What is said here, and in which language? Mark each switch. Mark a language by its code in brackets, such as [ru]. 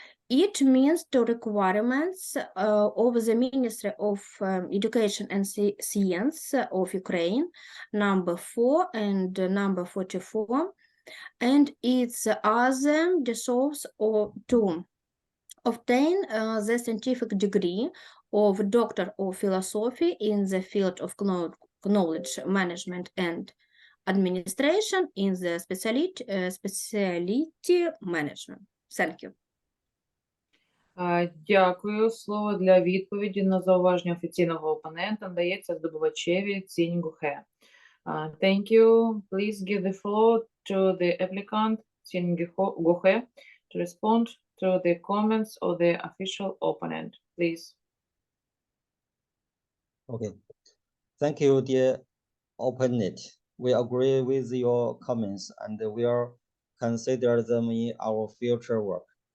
[en] It meets the requirements of the Ministry of Education and Science of Ukraine, number 4 and number 44, and its other deserves to obtain the scientific degree of Doctor of Philosophy in the field of knowledge management and administration in the specialty management. Thank you. [uk] Дякую. Слово для відповіді на зауваження офіційного опонента надається здобувачеві Цінь Гохе. [en] Thank you. Please give the floor to the applicant Цінь Гохе to respond to the comments of the official opponent. Please. Okay. Thank you, dear opponent. We agree with your comments and will consider them in our future work.